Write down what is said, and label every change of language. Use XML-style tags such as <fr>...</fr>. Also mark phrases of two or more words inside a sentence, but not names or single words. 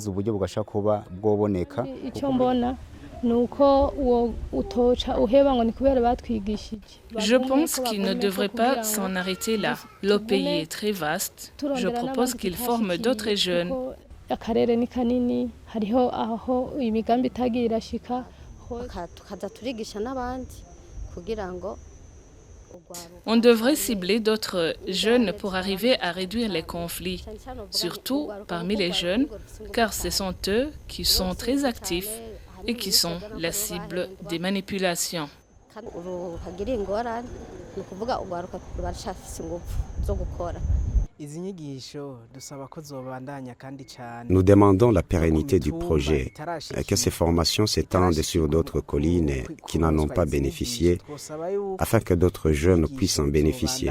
<fr>Je pense qu'il ne devrait pas s'en arrêter là. Le pays est très vaste. Je propose qu'il forme d'autres jeunes.</fr> <rn>tukaza turigisha n'abandi kugira ngo</rn> <fr>On devrait cibler d'autres jeunes pour arriver à réduire les conflits, surtout parmi les jeunes, car ce sont eux qui sont très actifs et qui sont la cible des manipulations. Nous demandons la pérennité du projet, que ces formations s'étendent sur d'autres collines qui n'en ont pas bénéficié, afin que d'autres jeunes puissent en bénéficier.</fr>